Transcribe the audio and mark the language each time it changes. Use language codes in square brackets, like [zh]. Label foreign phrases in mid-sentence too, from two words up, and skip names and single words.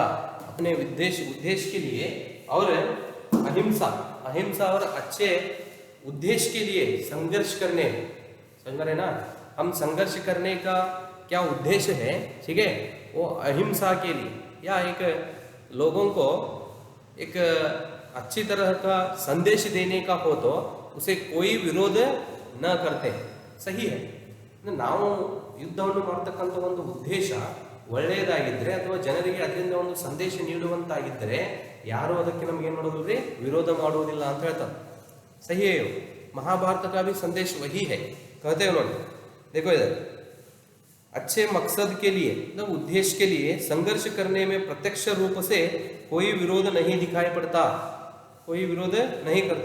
[hi] अपने उद्देश्य के लिए और अहिंसा और अच्छे उद्देश्य के लिए संघर्ष करने, समझ रहे ना, हम संघर्ष करने का क्या उद्देश्य है, ठीक है, वो अहिंसा के लिए या एक लोगों को एक अच्छी तरह का संदेश देने का हो तो उसे कोई विरोध न करते, सही है। [kn] ನಾವು ಯುದ್ಧವನ್ನು ಮಾಡತಕ್ಕಂಥ ಒಂದು ಉದ್ದೇಶ ಒಳ್ಳೆಯದಾಗಿದ್ದರೆ ಅಥವಾ ಜನರಿಗೆ ಅದರಿಂದ ಒಂದು ಸಂದೇಶ ನೀಡುವಂತಾಗಿದ್ದರೆ ಯಾರು ಅದಕ್ಕೆ ನಮಗೆ ಏನು ಮಾಡೋದಿಲ್ಲ, ವಿರೋಧ ಮಾಡುವುದಿಲ್ಲ ಅಂತ ಹೇಳ್ತಾರೆ। [hi] सही है। महाभारत का भी संदेश वही है, कहते हैं उन्होंने, देखो इधर, अच्छे मकसद के लिए मतलब उद्देश्य के लिए संघर्ष करने में प्रत्यक्ष रूप से कोई विरोध नहीं दिखाई पड़ता, कोई विरोध नहीं करते।